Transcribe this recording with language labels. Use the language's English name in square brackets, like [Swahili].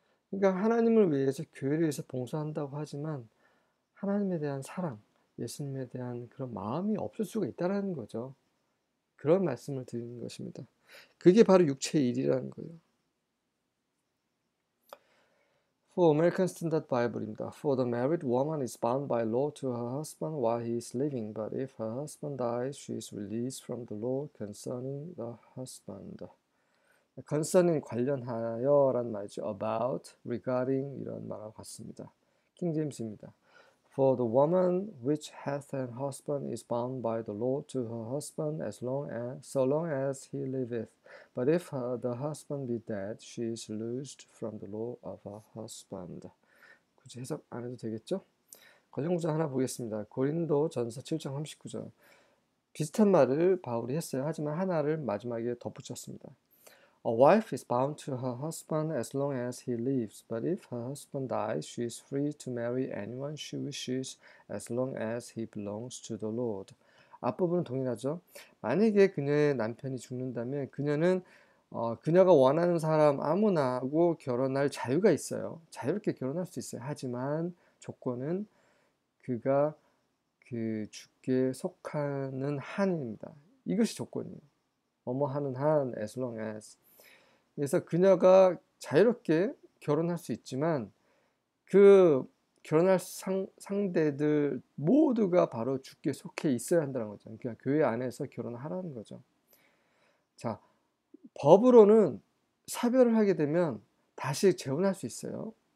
[Korean] 그러니까 하나님을 위해서, 교회를 위해서 봉사한다고 하지만 하나님에 대한 사랑, 예수님에 대한 그런 마음이 없을 수가 있다는 거죠. 그런 말씀을 드리는 것입니다. 그게 바로 육체의 일이라는 거예요. [English] For American Standard Bible입니다. For the married woman is bound by law to her husband while he is living, but if her husband dies, she is released from the law concerning the husband. [Korean] concerning 관련하여라는 말이죠. about, regarding 이런 말하고 같습니다. 킹제임스입니다. [English] For the woman which hath an husband is bound by the law to her husband so long as he liveth. But if the husband be dead, she is loosed from the law of her husband. [Korean] 굳이 해석 안 해도 되겠죠? 권형구절 하나 보겠습니다. 고린도 전서 7장 39절. 비슷한 말을 바울이 했어요. 하지만 하나를 마지막에 덧붙였습니다. [English] A wife is bound to her husband as long as he lives, but if her husband dies, she is free to marry anyone she wishes as long as he belongs to the Lord. [Korean] 앞부분은 동일하죠. 만약에 그녀의 남편이 죽는다면 그녀는 그녀가 원하는 사람 아무나하고 결혼할 자유가 있어요. 자유롭게 결혼할 수 있어요. 하지만 조건은 그가 그 주께 속하는 한입니다. 이것이 조건이에요. 하는 한, as long as. 그래서 그녀가 자유롭게 결혼할 수 있지만 그 결혼할 상대들 모두가 바로 주께 속해 있어야 한다는 거죠. 그러니까 교회 안에서 결혼하라는 거죠. 자, 법으로는 사별을 하게 되면 다시 재혼할 수 있어요.